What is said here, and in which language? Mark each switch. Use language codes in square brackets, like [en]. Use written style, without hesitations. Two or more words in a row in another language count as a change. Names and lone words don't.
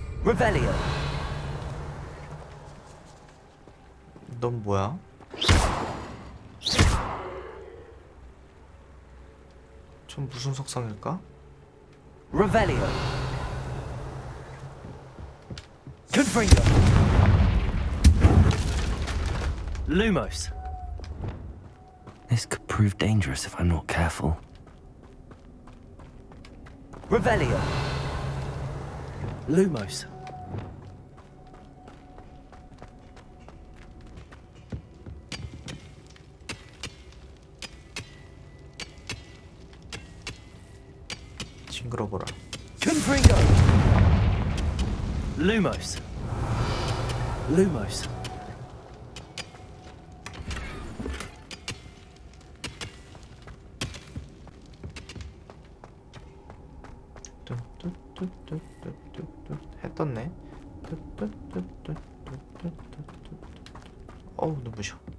[ko] Revelio. 넌 뭐야? 전 무슨 속성일까? Revelio. Confringo. Lumos. [en] This could prove dangerous if I'm not careful. [ko] Revelio. Lumos. 징그러워라. Confringo. Lumos. Lumos. 했었네. 어우 눈부셔.